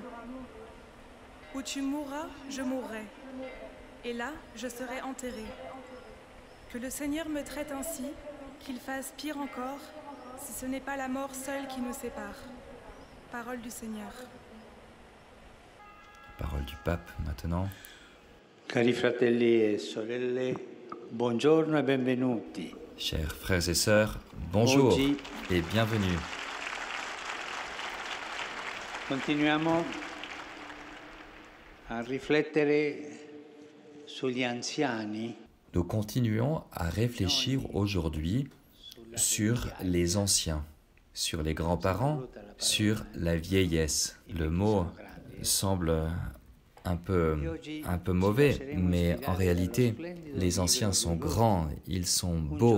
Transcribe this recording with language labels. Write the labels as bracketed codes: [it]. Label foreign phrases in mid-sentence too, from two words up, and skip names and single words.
[fr] Où tu mourras, je mourrai, et là, je serai enterré. Que le Seigneur me traite ainsi, qu'il fasse pire encore, si ce n'est pas la mort seule qui nous sépare. » Parole du Seigneur. Parole du pape maintenant. [it] Cari fratelli e sorelle, buongiorno e benvenuti. [fr] Chers frères et sœurs, bonjour [it] Oggi [fr] et bienvenue. [it] continuiamo a riflettere sugli anziani, [fr] Nous continuons à réfléchir aujourd'hui sur les anciens, sur les grands-parents, sur la vieillesse. Le mot semble un peu mauvais, mais en réalité, les anciens sont grands, ils sont beaux.